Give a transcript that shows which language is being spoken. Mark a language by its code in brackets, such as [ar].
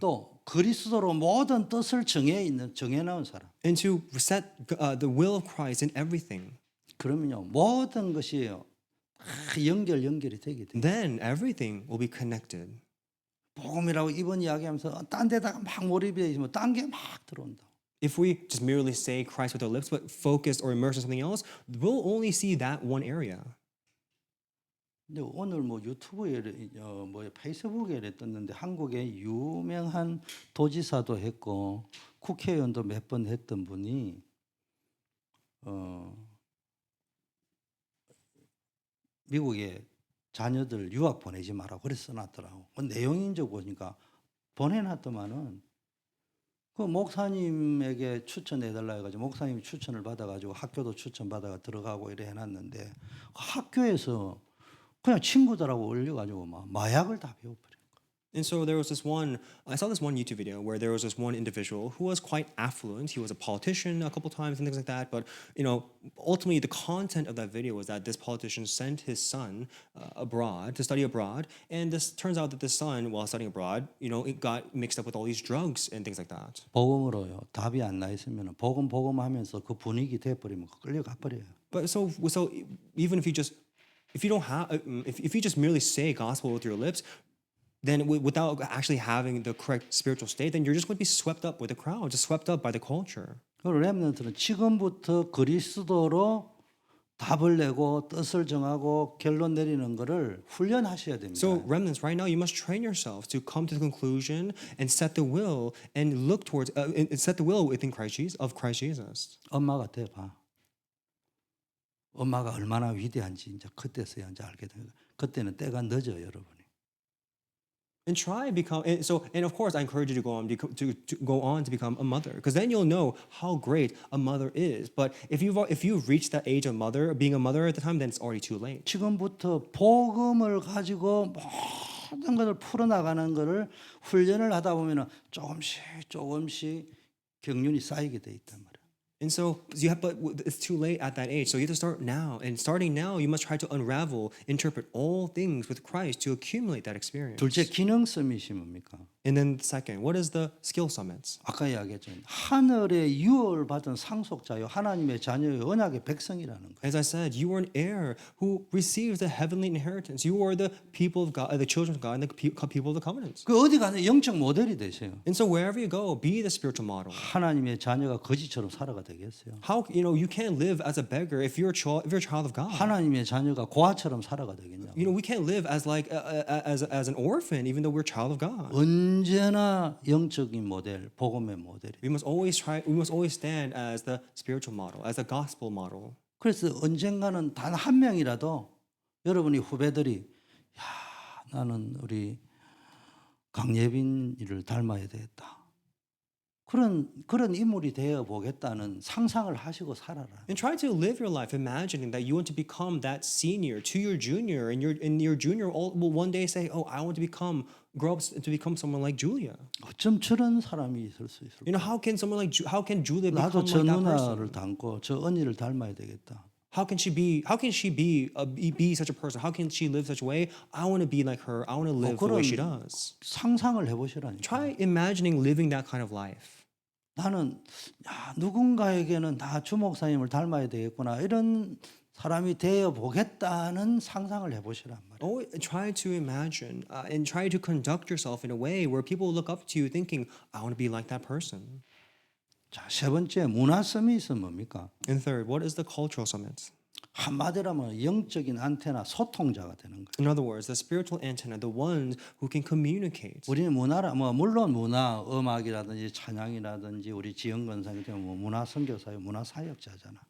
[ko] 또 그리스도로 모든 뜻을 정해 놓은 사람. [en] And to set the will of Christ in everything. [ko] 그러면요 모든 것이요 연결이 되게 돼요. [en] Then everything will be connected. [ko] 복음이라고 이번 이야기하면서 딴 데다가 막 몰입해 있으면 딴 게 막 들어온다. [en] If we just merely say Christ with our lips, but focused or immersed in something else, we'll only see that one area. [ko] 근데 오늘 뭐 유튜브에 뭐 페이스북에 떴는데 한국의 유명한 도지사도 했고 국회의원도 몇 번 했던 분이 미국에 자녀들 유학 보내지 마라 그래서 써놨더라고. 그 내용인 적 보니까 보내놨더만은 그 목사님에게 추천해달라 해가지고 목사님이 추천을 받아가지고 학교도 추천받아가 들어가고 이래 해놨는데 그 학교에서 그냥 친구들하고 올려가지고 막 마약을 다 배워버려. [en] And so there was this one, I saw this one YouTube video where there was this one individual who was quite affluent. He was a politician a couple times and things like that. But, ultimately the content of that video was that this politician sent his son abroad to study abroad. And this turns out that this son, while studying abroad, it got mixed up with all these drugs and things like that. [ko] 복음으로요. 답이 안 나 있으면 복음 하면서 그 분위기 돼버리면 끌려가 버려요. [en] But so even if you don't have, if you just merely say gospel with your lips, then without actually having the correct spiritual state, then you're just going to be swept up with the crowd, just swept up by the culture. [ko] 그 렘넌트는 지금부터 그리스도로 답을 내고 뜻을 정하고 결론 내리는 것을 훈련하셔야 됩니다. [en] So remnants, right now, you must train yourself to come to the conclusion and set the will and look towards, and set the will within Christ Jesus. [ko] 엄마가 돼봐. 엄마가 얼마나 위대한지 이제 그때서야 이제 알게 됩니다. 그때는 때가 늦어요, 여러분이. [en] And try become and of course I encourage you to go on to become a mother, because then you'll know how great a mother is. But if you've reached that age of being a mother at the time, then it's already too late. [ko] 지금부터 복음을 가지고 모든 것을 풀어나가는 것을 훈련을 하다 보면은 조금씩 경륜이 쌓이게 돼 있단 말이에요. [en] And so but it's too late at that age. So you have to start now. And starting now, you must try to unravel, interpret all things with Christ to accumulate that experience. [ko] 둘째 기능 서밋이 뭡니까? [en] And then second, what is the skill summits? [ko] 아까 이야기했죠. 하늘의 유업을 받은 상속자요, 하나님의 자녀요, 언약의 백성이라는 거예요. [en] As I said, you are an heir who receives the heavenly inheritance. You are the people of God, the children of God, and the people of the covenants. [ko] 그 어디 가든 영적 모델이 되세요. [en] And so wherever you go, be the spiritual model. [ko] 하나님의 자녀가 거지처럼 살아가 되겠어요. [en] How you can't live as a beggar if you're a child of God. [ko] 하나님의 자녀가 고아처럼 살아가 되겠냐? [en] We can't live as like as an orphan even though we're a child of God. [ko] 언제나 영적인 모델, 복음의 모델이. [en] We must always stand as the spiritual model, as the gospel model. [ko] 그래서 언젠가는 단 한 명이라도 여러분이 후배들이 야, 나는 우리 강예빈이를 닮아야 되겠다. 그런 인물이 되어 보겠다는 상상을 하시고 살아라. [en] And try to live your life imagining that you want to become that senior to your junior, and your junior will one day say, "Oh, I want to grow up to become someone like Julia." [ko] 어쩜 저런 사람이 있을 수 있을까? [en] How can Julia [ko] 나도 저 [en] like that [ko] 누나를 [en] person? [ko] 닮고 저 언니를 닮아야 되겠다. [en] How can she be such a person? How can she live such a way? I want to be like her. I want to live the way she does. [ko] 상상을 해보시라니까. [en] Try imagining living that kind of life. [ko] 나는 누군가에게는 다 주목사님을 닮아야 되겠구나 이런 사람이 되어 보겠다는 상상을 해보시란 말이에요. [en] Always try to imagine and try to conduct yourself in a way where people look up to you thinking, I want to be like that person. [ko] 자, 세 번째 문화 서밋은 뭡니까? [en] And third, what is the cultural summit? [ko] 한마디로 하면 영적인 안테나 소통자가 되는 거예요. [en] In other words, the spiritual antenna, the ones who can communicate. [ko] 우리는 문화라 물론 문화, 음악이라든지 찬양이라든지 우리 지영건사님 같은 뭐 문화 선교사요, 문화 사역자잖아.